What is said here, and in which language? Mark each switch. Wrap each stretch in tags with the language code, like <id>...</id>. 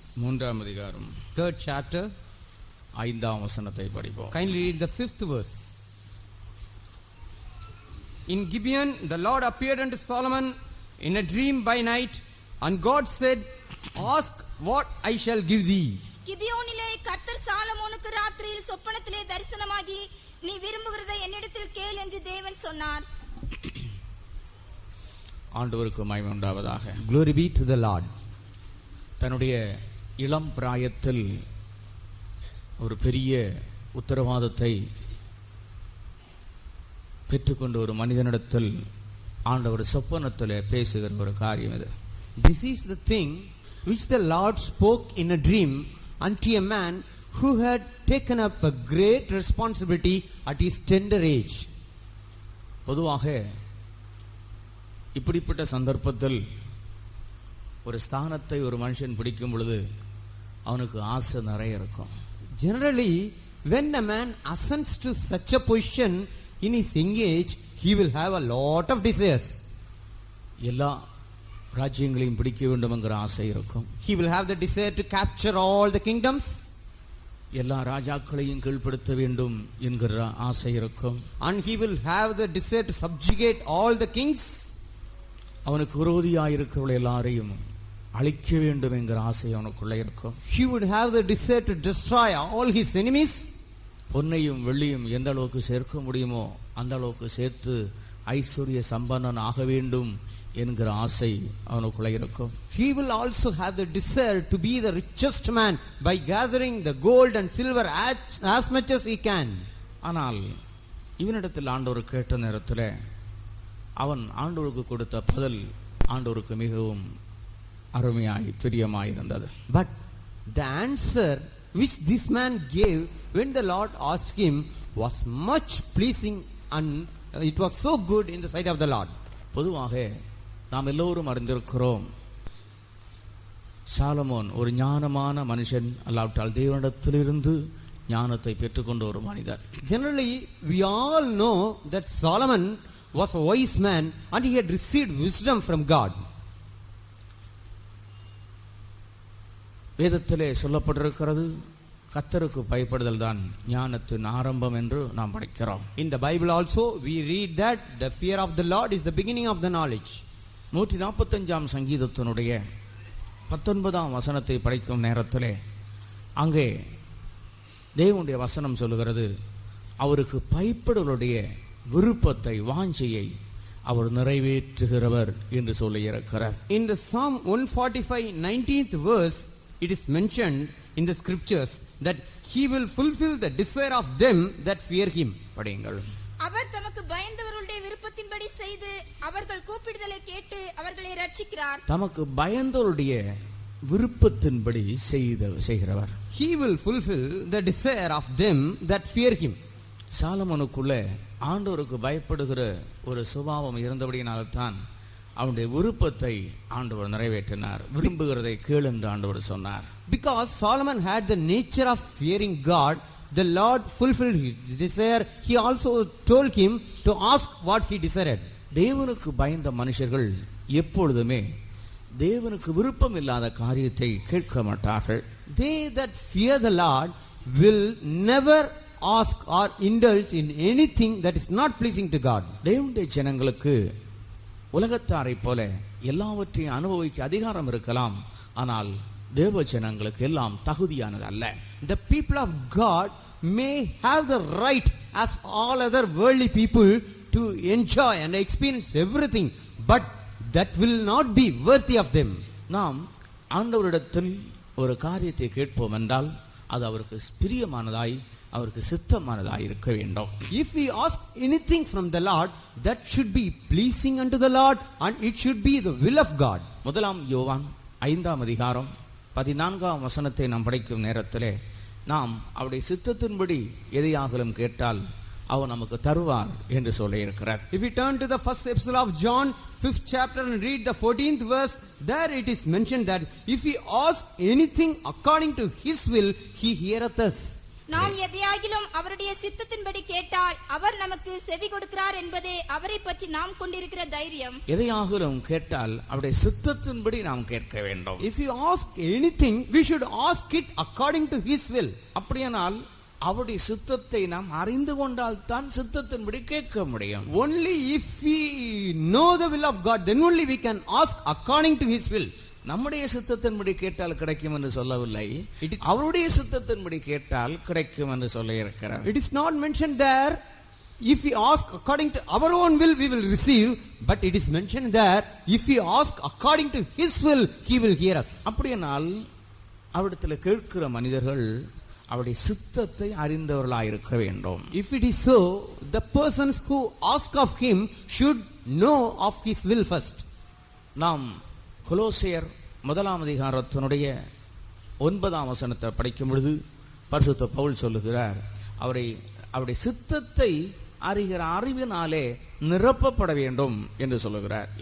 <ta>மூன்றாம் அதிகாரம்,</ta> <en>3rd chapter.</en> <ta>5ஆம் வசனத்தை படிப்போம்.</ta> <en>Kindly read the 5th verse. In Gibeon, the Lord appeared unto Solomon in a dream by night, and God said, "Ask what I shall give thee."</en> <ta>கிபியோனிலே கர்த்தர் சாலமோனுக்கு ராத்திரியில் சொப்பனத்திலே தரிசனமாகி, நீ விரும்புகிறதை என்னிடத்தில் கேள் என்று தேவன் சொன்னார். ஆண்டவருக்கு மகிமை உண்டாவதாக.</ta> <en>Glory be to the Lord.</en> <ta>தன்னுடைய இளம் பிராயத்தில் ஒரு பெரிய உத்தரவாதத்தை பெற்றுக்கொண்ட ஒரு மனிதனிடத்தில் ஆண்டவர் சொப்பனத்தில் பேசுகிற ஒரு காரியம் இது.</ta> <en>This is the thing which the Lord spoke in a dream unto a man who had taken up a great responsibility at his tender age.</en> <ta>பொதுவாக இப்படிப்பட்ட சந்தர்ப்பத்தில் ஒரு ஸ்தானத்தை ஒரு மனுஷன் பிடிக்கும் பொழுது அவனுக்கு ஆசை நிறைய இருக்கும்.</ta> <en>Generally, when a man ascends to such a position in his young age, he will have a lot of desires.</en> <ta>எல்லா ராஜ்யங்களையும் பிடிக்க வேண்டும் என்கிற ஆசை இருக்கும்.</ta> <en>He will have the desire to capture all the kingdoms.</en> <ta>எல்லா ராஜாக்களையும் கீழ்ப்படுத்த வேண்டும் என்கிற ஆசை இருக்கும்.</ta> <en>And he will have the desire to subjugate all the kings.</en> <ta>அவனுக்கு விரோதியாக இருக்கிறவர்கள் எல்லாரையும் அழிக்க வேண்டும் என்கிற ஆசை அவனுக்குள்ளே இருக்கும்.</ta> <en>He would have the desire to destroy all his enemies.</en> <ta>பொன்னையும் வெள்ளியும் எந்த அளவுக்கு சேர்க்க முடியுமோ அந்த அளவுக்கு சேர்த்து ஐஸ்வர்ய சம்பன்னன் ஆக வேண்டும் என்கிற ஆசை அவனுக்குள்ளே இருக்கும்.</ta> <en>He will also have the desire to be the richest man by gathering the gold and silver as much as he can.</en> <ta>ஆனால் இவனிடத்தில் ஆண்டவர் கேட்ட நேரத்தில் அவன் ஆண்டவருக்கு கொடுத்த பதில் ஆண்டவருக்கு மிகவும் அருமையாய் பிரியமாயிருந்தது.</ta> <en>But the answer which this man gave when the Lord asked him was much pleasing, and it was so good in the sight of the Lord.</en> <ta>பொதுவாக நாம் எல்லோரும் அறிந்திருக்கிறோம், சாலமோன் ஒரு ஞானமான மனுஷன், அல்லாவிட்டால் தேவனிடத்திலிருந்து ஞானத்தை பெற்றுக்கொண்ட ஒரு மனிதர்.</ta> <en>Generally, we all know that Solomon was a wise man and he had received wisdom from God.</en> <ta>வேதத்திலே சொல்லப்பட்டிருக்கிறது, கர்த்தருக்கு பயப்படுதல் தான் ஞானத்தின் ஆரம்பம் என்று நாம் படிக்கிறோம்.</ta> <en>In the Bible also we read that the fear of the Lord is the beginning of the knowledge.</en> <ta>145ஆம் சங்கீதத்தினுடைய 19ஆம் வசனத்தை படிக்கும் நேரத்திலே அங்கே தேவனுடைய வசனம் சொல்லுகிறது, அவருக்கு பயப்படுவருடைய விருப்பத்தை வாஞ்சையை அவர் நிறைவேற்றுகிறவர் என்று சொல்லியிருக்கிறார்.</ta> <en>In the Psalm 145 19th verse, it is mentioned in the scriptures that he will fulfill the desire of them that fear him.</en> <ta>படியுங்கள். அவர் தமக்கு பயந்தவர்களுடைய விருப்பத்தின்படி செய்து அவர்கள் கூப்பிடுதலை கேட்டு அவர்களை ரட்சிக்கிறார். தமக்கு பயந்தவருடைய விருப்பத்தின்படி செய்கிறவர்.</ta> <en>He will fulfill the desire of them that fear him.</en> <ta>சாலமோனுக்குள்ள ஆண்டவருக்கு பயப்படுகிற ஒரு சுபாவம் இருந்தபடியினால்தான் அவனுடைய விருப்பத்தை ஆண்டவர் நிறைவேற்றினார். விரும்புகிறதை கேள் என்று ஆண்டவர் சொன்னார்.</ta> <en>Because Solomon had the nature of fearing God, the Lord fulfilled his desire. He also told him to ask what he desired.</en> <ta>தேவனுக்கு பயந்த மனுஷர்கள் எப்பொழுதுமே தேவனுக்கு விருப்பம் இல்லாத காரியத்தை கேட்க மாட்டார்கள்.</ta> <en>They that fear the Lord will never ask or indulge in anything that is not pleasing to God.</en> <ta>தேவனுடைய ஜனங்களுக்கு உலகத்தாரை போல எல்லாவற்றையும் அனுபவிக்க அதிகாரம் இருக்கலாம், ஆனால் தேவ ஜனங்களுக்கு எல்லாம் தகுதியானது அல்ல.</ta> <en>The people of God may have the right as all other worldly people to enjoy and experience everything, but that will not be worthy of them.</en> <ta>நாம் ஆண்டவரிடத்தில் ஒரு காரியத்தை கேட்போம் என்றால் அது அவருக்கு பிரியமானதாய் அவருக்கு சித்தமானதாய் இருக்க வேண்டும்.</ta> <en>If we ask anything from the Lord, that should be pleasing unto the Lord and it should be the will of God.</en> <ta>முதலாம் யோவான் 5ஆம் அதிகாரம் 14ஆம் வசனத்தை நாம் படிக்கும் நேரத்திலே நாம் அவருடைய சித்தத்தின்படி எதையாகலும் கேட்டால் அவர் நமக்கு தருவார் என்று சொல்லியிருக்கிறார்.</ta> <en>If we turn to the first epistle of John 5th chapter and read the 14th verse, there it is mentioned that if we ask anything according to his will, he heareth us.</en> <ta>நாம் எதையாகிலும் அவருடைய சித்தத்தின்படி கேட்டால் அவர் நமக்கு செவி கொடுக்கிறார் என்பதே அவரை பற்றி நாம் கொண்டிருக்கிற தைரியம். எதையாகிலும் கேட்டால் அவருடைய சித்தத்தின்படி நாம் கேட்க வேண்டும்.</ta> <en>If you ask anything, we should ask it according to His will.</en> <ta>அப்படியானால் அவருடைய சித்தத்தை நாம் அறிந்து கொண்டால் தான் சித்தத்தின்படி கேட்க முடியும்.</ta> <en>Only if we know the will of God, then only we can ask according to His will.</en> <ta>நம்முடைய சித்தத்தின்படி கேட்டால் கிடைக்கும் என்று சொல்லவில்லை, அவருடைய சித்தத்தின்படி கேட்டால் கிடைக்கும் என்று சொல்ல இருக்கிறார்.</ta> <en>It is not mentioned there, if we ask according to our own will, we will receive. But it is mentioned there, if we ask according to His will, He will hear us.</en> <ta>அப்படியானால் அவரிடத்தில் கேட்கிற மனிதர்கள் அவருடைய சித்தத்தை அறிந்தவர்களாய் இருக்க வேண்டும்.</ta> <en>If it is so, the persons who ask of Him should know of His will first.</en> <ta>நாம் கொலோசியர் 1 அதிகாரத்தினுடைய 9 வசனத்தை படிக்கும் பொழுது பரிசுத்த பவுல் சொல்லுகிறார், அவருடைய சித்தத்தை அறிகிற அறிவினாலே நிரப்பப்பட வேண்டும் என்று சொல்லுகிறார்.</ta>